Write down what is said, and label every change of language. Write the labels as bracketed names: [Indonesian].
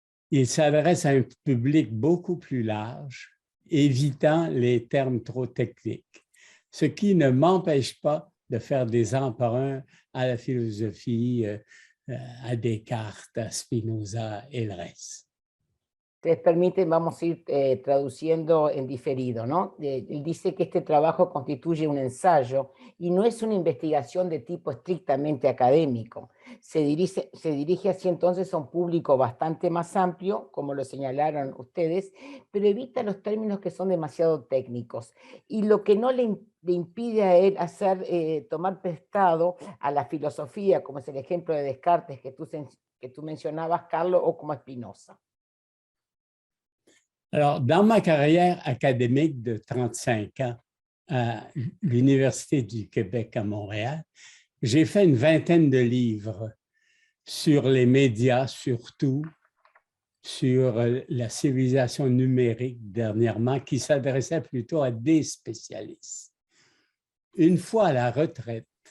[French] Il s'adresse à un public beaucoup plus large, évitant les termes trop techniques, ce qui ne m'empêche pas de faire des emprunts à la philosophie, a Descartes, a Spinoza et le reste. [Spanish] Ustedes permiten, vamos a ir traduciendo en diferido, ¿no? Él dice que este trabajo constituye un ensayo y no es una investigación de tipo estrictamente académico. Se dirige así entonces a un público bastante más amplio, como lo señalaron ustedes, pero evita los términos que son demasiado técnicos. Y lo que no le impide a él tomar prestado a la filosofía, como es el ejemplo de Descartes que tú mencionabas, Carlos, o como Spinoza. [French] Alors, dans ma carrière académique de 35 ans à l'Université du Québec à Montréal, j'ai fait une vingtaine de livres sur les médias, surtout sur la civilisation numérique dernièrement, qui s'adressait plutôt à des spécialistes. Une fois à la retraite,